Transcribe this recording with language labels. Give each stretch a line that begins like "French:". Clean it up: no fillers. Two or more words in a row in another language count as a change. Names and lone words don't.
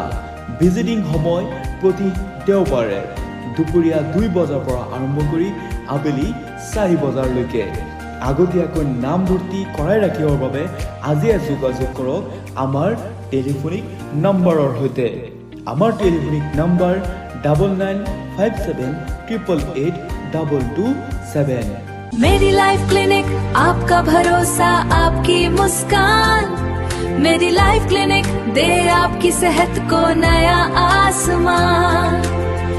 Assamese: ভিজিটিং সময় প্ৰতি দেওবাৰে দুপৰীয়া 2 বজাৰ পৰা আৰম্ভ কৰি আবেলি 4 বজালৈকে। আগতীয়াকৈ নাম ভৰ্তি কৰাই ৰাখিবৰ বাবে আজিয়ে যোগাযোগ কৰক আমাৰ টেলিফোনিক নম্বৰৰ সৈতে। আমাৰ টেলিফোনিক নম্বৰ 9957888227।
Hindi: मेरी लाइफ क्लिनिक, आपका भरोसा, आपकी मुस्कान। मेरी लाइफ क्लिनिक दे आपकी सेहत को नया आसमान।